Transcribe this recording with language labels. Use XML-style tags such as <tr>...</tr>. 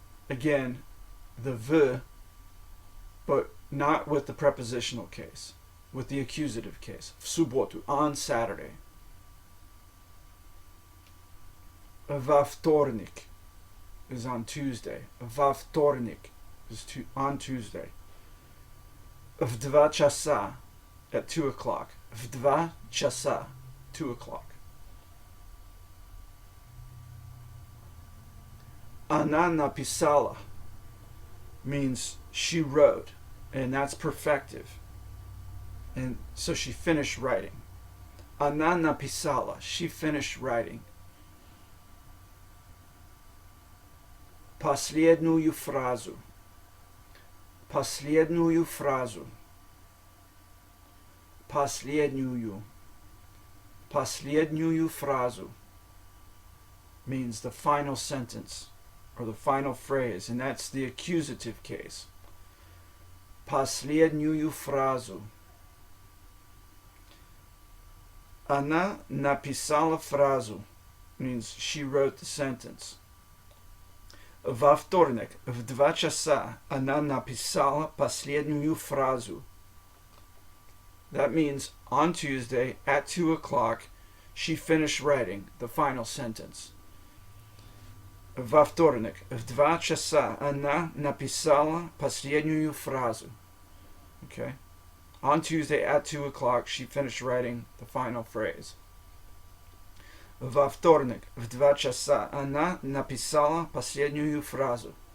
<en>Again, the v, but not with the prepositional case, with the accusative case.</en> <ru>В субботу,</ru> <en>on Saturday.</en> <ru>Во вторник</ru> <en>is on Tuesday. Во вторник is on Tuesday.</en> <ru>В 2 часа,</ru> <en>at 2 o'clock.</en> <ru>В 2 часа,</ru> <en>2 o'clock.</en> <ru>Она написала</ru> <en>means she wrote, and that's perfective. And so she finished writing.</en> <ru>Она написала,</ru> <en>she finished writing.</en> <ru>Последнюю фразу. Последнюю фразу. Последнюю. Последнюю фразу</ru> <en>means the final sentence or the final phrase, and that's the accusative case.</en> <ru>Последнюю фразу. Она написала фразу</ru> <en>means she wrote the sentence.</en> <ru>Во вторник в 2 часа она написала последнюю фразу.</ru> <en>That means on Tuesday at 2 o'clock she finished writing the final sentence.</en> <ru>Во вторник в 2 часа она написала последнюю фразу.</ru> <en>Okay? On Tuesday at 2 o'clock she finished writing the final phrase.</en> <ru>Во вторник в 2 часа она написала последнюю фразу.</ru>